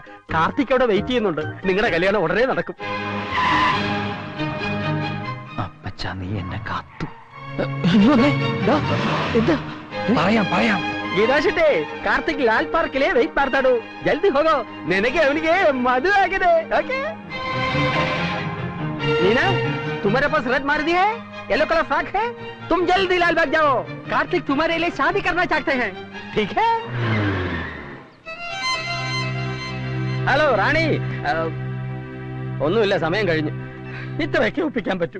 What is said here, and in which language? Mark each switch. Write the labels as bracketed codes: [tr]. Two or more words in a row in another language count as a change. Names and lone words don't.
[ml] കാർത്തിക് അവിടെ വെയിറ്റ് ചെയ്യുന്നുണ്ട്. നിങ്ങളുടെ കല്യാണം ഉടനെ നടക്കും. അപ്പച്ചാ, നീ എന്നെ കാത്തു. എന്താ പറയാം. ഗീതാശിട്ടേ, കാർത്തിക് ലാൽ പാർക്കിലെ വെയിറ്റ് ಮಾಡ್ತಾಡು. [kn] ಜಲ್ದಿ ಹೋಗೋ, ನಿನಗೆ ಅವನಿಗೆ ಮದುವೆ ಆಗಿದೆ. [hi] ಓಕೆ नीना, तुम्हारे पास रेड मारुति है, [en] yellow colour frock [hi] है. तुम जल्दी लाल बाग जाओ. कार्तिक तुम्हारे लिए शादी करना चाहते हैं. ठीक है? [ml] ഹലോ റാണി, ഒന്നുമില്ല, സമയം കഴിഞ്ഞു. ഇത്രയൊക്കെ ഒപ്പിക്കാൻ പറ്റൂ.